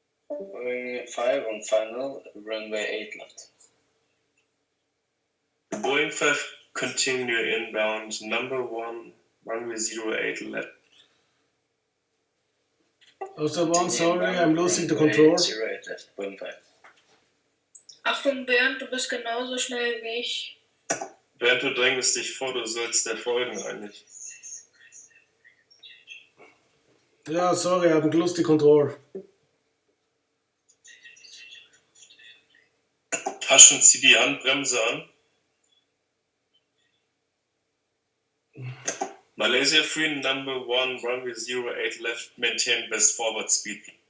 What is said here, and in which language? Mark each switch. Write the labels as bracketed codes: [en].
[en] Boeing 5 on final, runway 8 left. Boeing 5, continue inbound, number 1, runway 08 left. Austria 1, sorry, I'm losing the control. 08 left, Boeing 5. [de] Achtung Bernd, du bist genauso schnell wie ich. Bernd, du drängst dich vor, du sollst der folgen eigentlich. [en] Ja, sorry, I haven't lost the control. [de] Taschen, zieh die Handbremse an. [en] Malaysia 3, number 1, runway 08 left, maintain best forward speed.